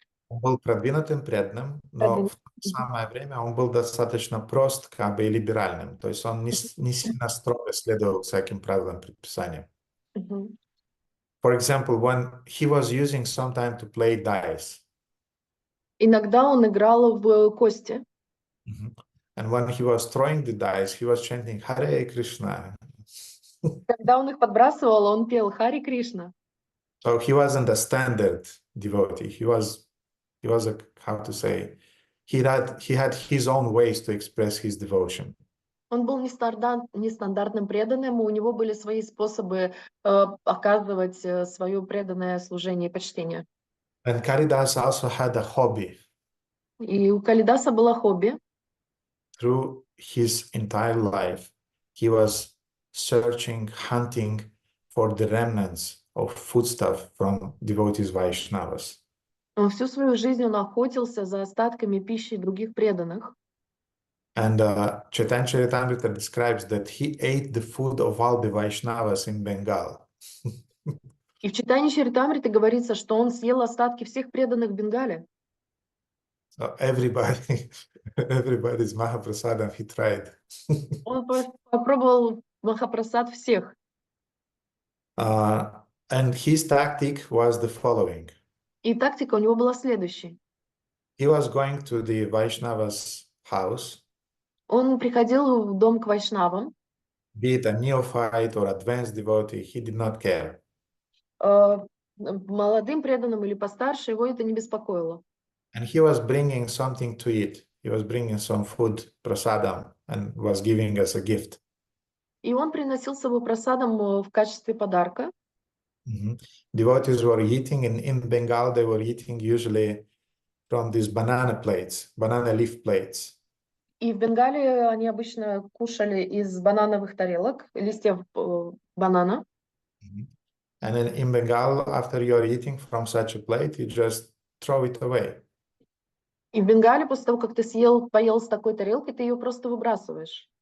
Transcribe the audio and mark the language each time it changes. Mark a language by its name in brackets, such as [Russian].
[Russian] Он был продвинутым, преданным, но в то самое время он был достаточно прост, как бы и либеральным. То есть он не сильно строго следовал всяким правилам, предписаниям. [English] For example, when he was using some time to play dice. [Russian] Иногда он играл в кости. [English] And when he was throwing the dice, he was chanting Hare Krishna. [Russian] Когда он их подбрасывал, он пел Хари Кришна. [English] So he wasn't a standard devotee. He was a, how to say, he had his own ways to express his devotion. [Russian] Он был нестандартным преданным, у него были свои способы оказывать свое преданное служение и почтение. [English] And Kalidas also had a hobby. [Russian] И у Калидаса было хобби. [English] Through his entire life, he was searching, hunting for the remnants of foodstuff from devotees Vaishnavas. [Russian] Он всю свою жизнь он охотился за остатками пищи других преданных. [English] And Chaitanya Charitamrita describes that he ate the food of all the Vaishnavas in Bengal. [Russian] И в читании Чаритамриты говорится, что он съел остатки всех преданных в Бенгале. [English] So everybody's Mahaprasadam he tried. [Russian] Он попробовал Махапрасад всех. [English] And his tactic was the following. [Russian] И тактика у него была следующей. [English] He was going to the Vaishnava's house, [Russian] Он приходил в дом к вайшнавам, [English] be it a neophyte or advanced devotee, he did not care. [Russian] молодым преданным или постарше, его это не беспокоило. [English] And he was bringing something to eat. He was bringing some food, prasadam, and was giving us a gift. [Russian] И он приносил с собой просадом в качестве подарка. [English] Devotees were eating, and in Bengal they were eating usually from these banana plates, banana leaf plates. [Russian] И в Бенгале они обычно кушали из банановых тарелок, листьев банана. [English] And then in Bengal, after you're eating from such a plate, you just throw it away. [Russian] И в Бенгале после того, как ты поел с такой тарелки, ты ее просто выбрасываешь.